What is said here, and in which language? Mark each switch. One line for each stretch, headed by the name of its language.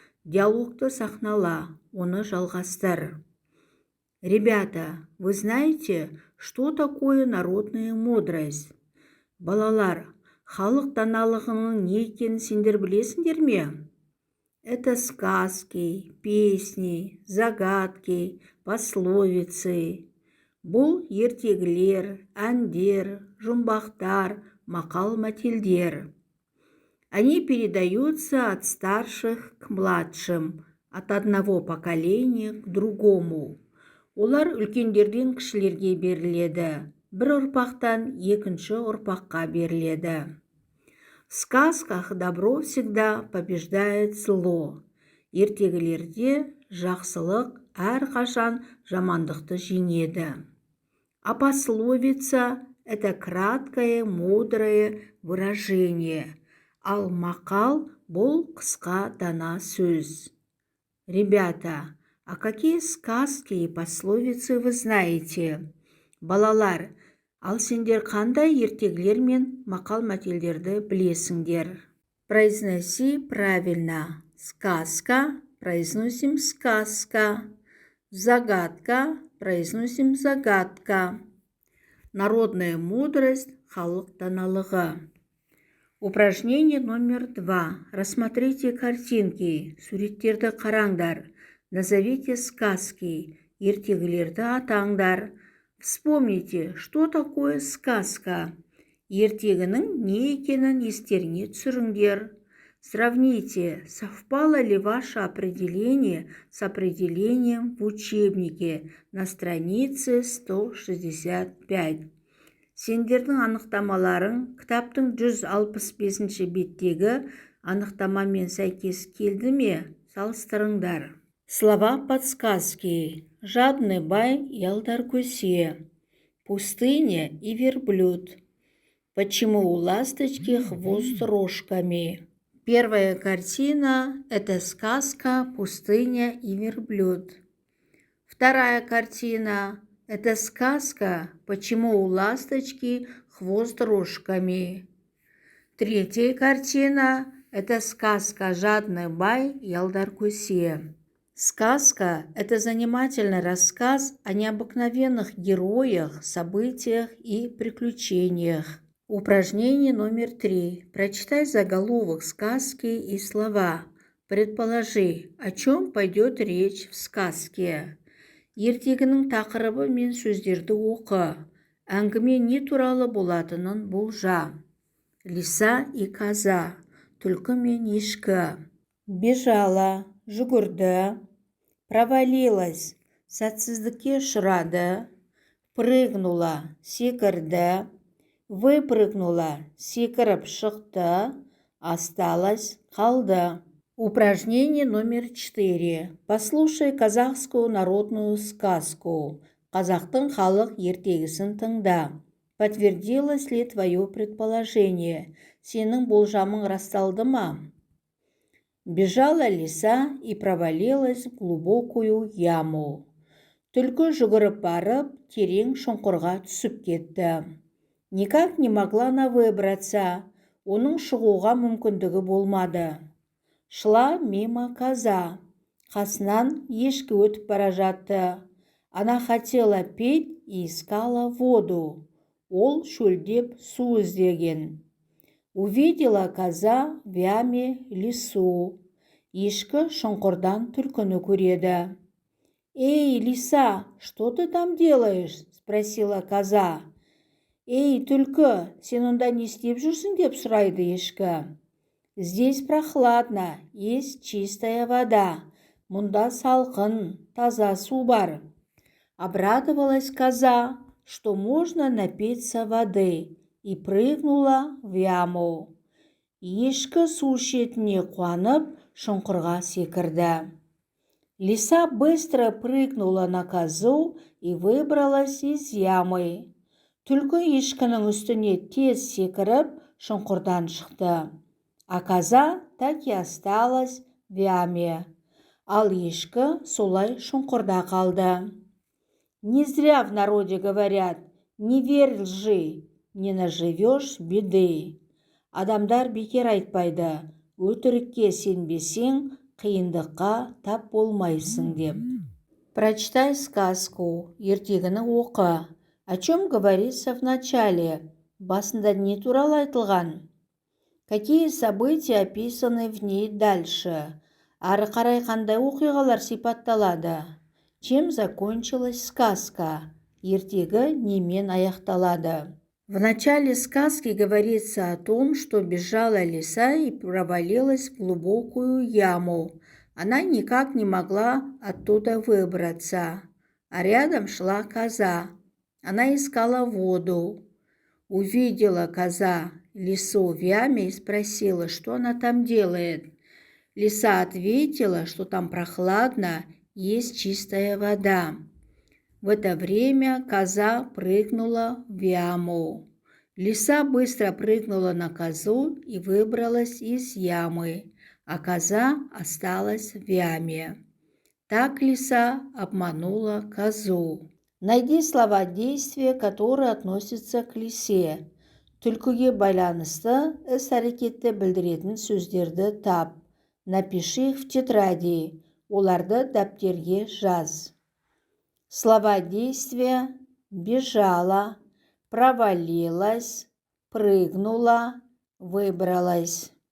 Kazakh: Диалогты сахнала, оны жалғастыр.
Russian: Ребята, вы знаете, что такое народная мудрость?
Kazakh: Балалар, халық даналығының не екенін сендер білесіңдер ме?
Russian: Это сказки, песни, загадки, пословицы.
Kazakh: Бұл ертегілер, әндер, жұмбақтар, мақал-мәтелдер.
Russian: Они передаются от старших к младшим, от одного поколения к другому.
Kazakh: Олар үлкендерден кішілерге беріледі, бір ұрпақтан екінші ұрпаққа беріледі.
Russian: В сказках добро всегда побеждает зло.
Kazakh: Ертегілерде жақсылық әрқашан жамандықты жеңеді.
Russian: А пословица – это краткое, мудрое выражение.
Kazakh: Ал мақал – бұл қысқа дана сөз.
Russian: Ребята, а какие сказки и пословицы вы знаете?
Kazakh: Балалар, ал сендер қандай ертегілер мен мақал-мәтелдерді білесіңдер?
Russian: Произноси правильно. Сказка, произносим сказка. Загадка, произносим загадка. Народная мудрость,
Kazakh: халық даналығы.
Russian: Упражнение номер 2. Рассмотрите картинки.
Kazakh: Суреттерді қараңдар.
Russian: Назовите сказки.
Kazakh: Ертегілерді атаңдар.
Russian: Вспомните, что такое сказка.
Kazakh: Ертегінің не екенін естеріңе түсіріңдер.
Russian: Сравните, совпало ли ваше определение с определением в учебнике на странице 165.
Kazakh: Сендердің анықтамаларың кітаптың 165-ші беттегі анықтамамен сәйкес келді ме? Салыстырыңдар.
Russian: Слова подсказки. Жадный бай ялдар көсе. Пустыня и верблюд. Почему у ласточки хвост рожками? Первая картина – это сказка «Пустыня и верблюд». Вторая картина – это сказка «Почему у ласточки хвост рожками». Третья картина – это сказка «Жадный бай ялдар көсе». Сказка – это занимательный рассказ о необыкновенных героях, событиях и приключениях. Упражнение номер 3. Прочитай заголовок сказки и слова. Предположи, о чем пойдет речь в сказке.
Kazakh: Ертегінің тақырыбы мен сөздерді оқы. Әңгіме не туралы болатынын болжа.
Russian: Лиса и коза.
Kazakh: Түлкі мен ешкі.
Russian: Бежала,
Kazakh: жүгірді.
Russian: Провалилась,
Kazakh: сәтсіздікке ұшырады.
Russian: Прыгнула,
Kazakh: секірді.
Russian: Выпрыгнула,
Kazakh: секіріп шықты.
Russian: Осталась,
Kazakh: қалды.
Russian: Упражнение номер 4. Послушай казахскую народную сказку.
Kazakh: Қазақтың халық ертегісін тыңда.
Russian: Подтвердилось ли твое предположение?
Kazakh: Сенің болжамың расталды ма?
Russian: Бежала лиса и провалилась в глубокую яму.
Kazakh: Түлкі жүгіріп барып, терең шұңқырға түсіп кетті.
Russian: Никак не могла она выбраться.
Kazakh: Оның шығуға мүмкіндігі болмады.
Russian: Шла мимо коза.
Kazakh: Қасынан ешкі өтіп бара жатты.
Russian: Она хотела пить и искала воду.
Kazakh: Ол шөлдеп су іздеген.
Russian: Увидела коза в яме лису.
Kazakh: Ешкі шұңқырдан түлкіні көреді.
Russian: «Эй, лиса, что ты там делаешь?» – спросила коза.
Kazakh: «Эй, түлкі, сен онда не істеп жүрсің?» – деп сұрайды ешкі.
Russian: «Здесь прохладно, есть чистая вода.
Kazakh: Мұнда салқын, таза су бар.
Russian: Обрадовалась коза, что можно напиться воды, и прыгнула в яму.
Kazakh: Ешкі су шетіне қуанып, шұңқырға секірді.
Russian: Лиса быстро прыгнула на козу и выбралась из ямы.
Kazakh: Түлкі ешкінің үстіне тез секіріп, шұңқырдан шықты.
Russian: А коза так и осталась в яме.
Kazakh: Ал ешкі солай шұңқырда қалды.
Russian: Не зря в народе говорят: не верь лжи, не наживешь беды.
Kazakh: Адамдар бекер айтпайды: өтірікке сенбесең, қиындыққа тап болмайсың деп.
Russian: Прочитай сказку,
Kazakh: ертегіні оқы.
Russian: О чем говорится в начале?
Kazakh: Басында не туралы айтылған?
Russian: Какие события описаны в ней дальше?
Kazakh: Ары қарай қандай оқиғалар сипатталады?
Russian: Чем закончилась сказка?
Kazakh: Ертегі немен аяқталады?
Russian: В начале сказки говорится о том, что бежала лиса и провалилась в глубокую яму. Она никак не могла оттуда выбраться. А рядом шла коза. Она искала воду. Увидела коза лису в яме и спросила, что она там делает. Лиса ответила, что там прохладно, есть чистая вода. В это время коза прыгнула в яму. Лиса быстро прыгнула на козу и выбралась из ямы, а коза осталась в яме. Так лиса обманула козу. Найди слова действия, которые относятся к лисе.
Kazakh: Түлкіге байланысты іс-әрекетті білдіретін сөздерді тап.
Russian: Напиши их в тетради.
Kazakh: Оларды дәптерге жаз.
Russian: Слова действия: бежала, провалилась, прыгнула, выбралась.